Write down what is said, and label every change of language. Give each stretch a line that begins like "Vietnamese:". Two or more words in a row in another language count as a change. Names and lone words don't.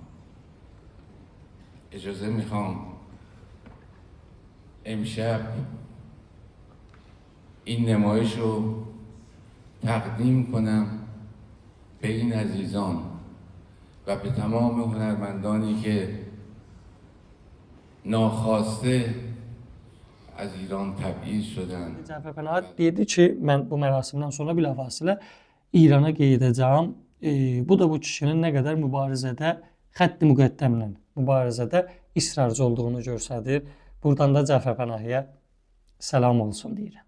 Persian: اجازه میخوام امشب این نمایش رو تقدیم کنم به این عزیزان و به تمام هنرمندانی که ناخواسته از ایران تبعید شدن.
Azerbaijani: Cəfər Pənahi dedi ki, mən bu mərasimdən sonra bilavasitə İrana gedəcəm. Bu da bu kişinin nə qədər mübarizədə xətt-i müqəddəmlə mübarizədə israrcı olduğunu göstərir. Buradan da Cəfər Pənahiyə salam olsun deyirəm.